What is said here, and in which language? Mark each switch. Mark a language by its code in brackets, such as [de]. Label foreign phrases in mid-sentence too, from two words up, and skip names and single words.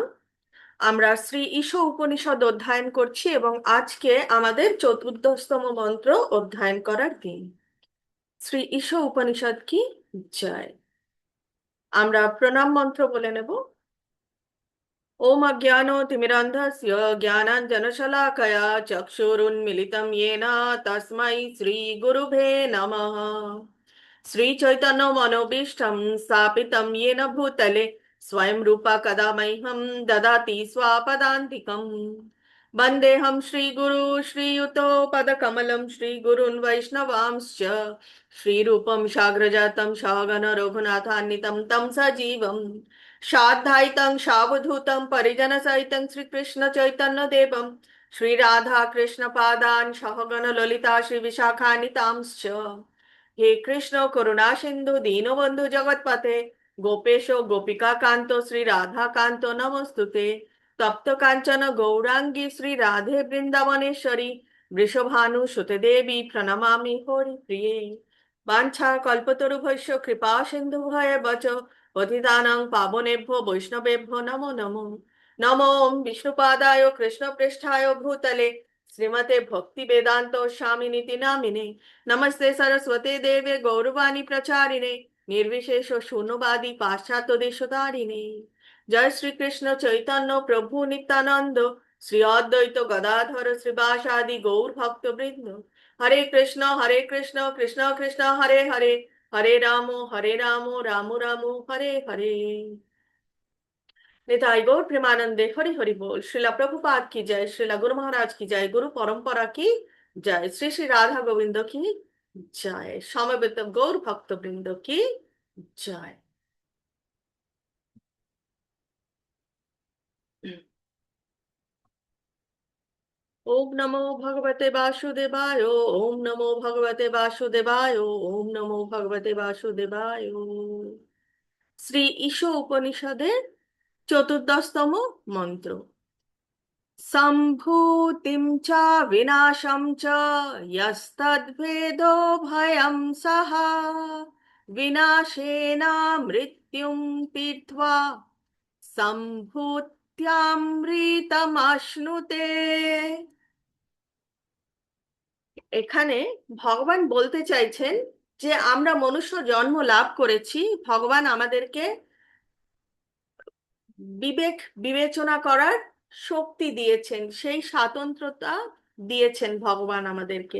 [bn] আমরা শ্রী ঈশ উপনিষদ অধ্যয়ন করছি এবং আজকে আমাদের চতুর্দশতম মন্ত্র অধ্যয়ন করার দিন। শ্রী ঈশ উপনিষদ কি জয়। আমরা প্রণাম মন্ত্র বলে নেব। [sa] ওম অজ্ঞানতিমিরান্ধস্য জ্ঞানাঞ্জনশলাকয়া চক্ষুরুন্মিলিतं येन তস্मै শ্রীগুরুভে নমঃ। श्रीचैतन्यमनोभीष्टं स्थापितं येन भूतले स्वयं रूपा कदा मह्यं ददाति स्वापदान्तिकम्। वन्देऽहं श्रीगुरु श्रीयुतपदकमलं श्रीगुरून् वैष्णवांश्च श्रीरूपं साग्रजातं सहगण रघुनाथान्वितं तं सजीवम् साद्वैतं सावधूतं परिजनसहितं श्रीकृष्णचैतन्यदेवं श्रीराधाकृष्णपादान् सहगण ललिता श्रीविशाखान्वितांश्च। হে কৃষ্ণ করুণা সিন্ধু দীনবন্ধু জগৎপতে গোপেশ গোপিকা কান্ত শ্রী রাধা কান্ত নমস্তুতে। তপ্ত কাঞ্চন গৌরাঙ্গী শ্রী রাধে বৃন্দাবনেশ্বরী বৃষভানু সুতে দেবী প্রণমামি হরি প্রিয়ে। বাঞ্ছা কল্পতরুভ্যশ্চ কৃপা সিন্ধু ভয়ে বচ পতিতানাং পাবনেভ্যো বৈষ্ণবেভ্যো নমো নমো। নমো বিষ্ণুপাদায় কৃষ্ণপৃষ্ঠায় ভূতলে শ্রীমতে ভক্তি বেদান্ত স্বামিনীতি নামিনে। नमस्ते सरस्वते देवे गौरवाणी प्रचारिणे निर्विशेष शून्यवादी पाश्चात्य देशधारिणे। जय श्री कृष्ण चैतन्य प्रभु नित्यानंद श्री अद्वैत गदाधर श्रीवासादि गौर भक्त वृंद। हरे कृष्ण कृष्ण कृष्ण हरे हरे हरे राम राम राम हरे हरे। [bn] নিতাই গৌর প্রেমানন্দে হরি হরি বোল। শ্রীল প্রভুপাদ কি জয়, শ্রীল গুরু মহারাজ কি জয়, গুরু পরম্পরা কি জয়, শ্রী শ্রী রাধা গোবিন্দ কি জয়, সমবেত গৌর ভক্ত বৃন্দ কি জয়। [sa] ओम नमो भगवते वासुदेवाय, ओम नमो भगवते वासुदेवाय, ओम नमो भगवते वासुदेवाय। [bn] শ্রী ঈশ উপনিষদের চতুর্দশতম মন্ত্র। [sa] সম্ভূতিম চ বিনাশম চ यस्तद्वेदो भयं सः विनाशेन मृत्युं तीर्त्वा সম্ভূত্যামৃতমাশ্নুতে। [bn] এখানে ভগবান বলতে চাইছেন যে আমরা মনুষ্য জন্ম লাভ করেছি, ভগবান আমাদেরকে বিবেক বিবেচনা করার শক্তি দিয়েছেন, সেই স্বাতন্ত্রতা দিয়েছেন ভগবান আমাদেরকে।